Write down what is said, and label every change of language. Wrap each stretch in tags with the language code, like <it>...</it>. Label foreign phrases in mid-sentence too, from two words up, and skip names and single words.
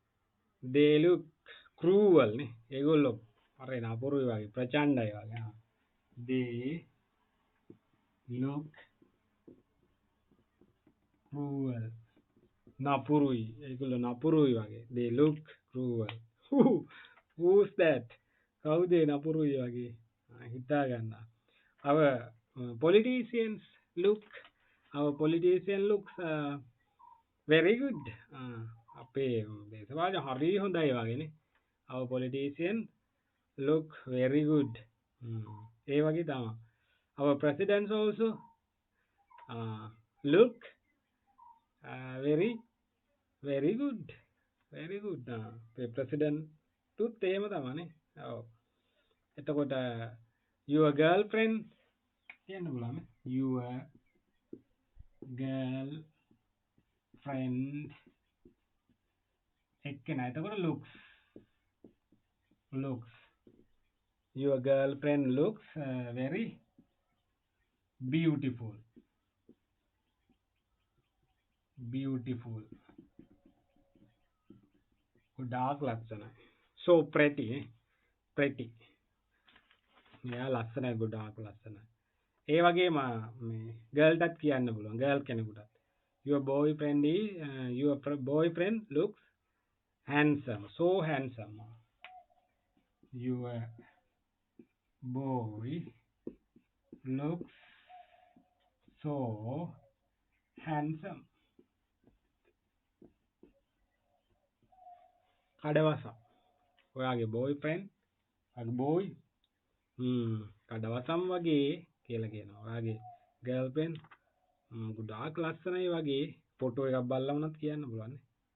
<en>they look cruel</en> <si>නේ. ඒගොල්ලෝ අර නපුරුයි වගේ ප්‍රචණ්ඩයි වගේ.</si> <en>They look cruel.</en> <si>නපුරුයි. ඒගොල්ලෝ නපුරුයි වගේ.</si> <en>They look cruel. Who? Who's that?</en> <si>කවුද ඒ නපුරුයි වගේ? හිතා ගන්න.</si> <en>Our politicians look. Our politician looks very good.</en> <si>අපේ දේශපාලන හරි හොඳයි වගේනේ.</si> <en>Our politician look very good.</en> <si>ඒ වගේ තමයි.</si> <en>Our presidents also look very very good. Very good.</en> <si>අපේ president තුත් එහෙම තමයිනේ. ඔව්. එතකොට</si> <en>your girlfriend</en> <si>කියන්න පුළුවන්.</si> <en>Your girlfriend එක්කෙනා.</en> <si>එතකොට looks.</si> <en>Your girlfriend looks very beautiful. Beautiful.</en> <si>ගොඩාක් ලස්සනයි.</si> <en>So pretty. Pretty.</en> <si>මෙයා ලස්සනයි ගොඩාක් ලස්සනයි. ඒ වගේම මේ ගර්ල්ටත් කියන්න පුළුවන්. ගර්ල් කෙනෙකුටත්.</si> <en>Your boyfriend looks handsome. So handsome. Your boy looks so handsome.</en> <si>කඩවසම්. ඔයාගේ</si> <en>boyfriend boy</en> <si>කඩවසම් වගේ කියලා කියනවා. ඔයාගේ girlfriend ගොඩාක් ලස්සනයි වගේ ෆොටෝ එකක් බලලා වුණත් කියන්න පුළුවන් නේ.</si>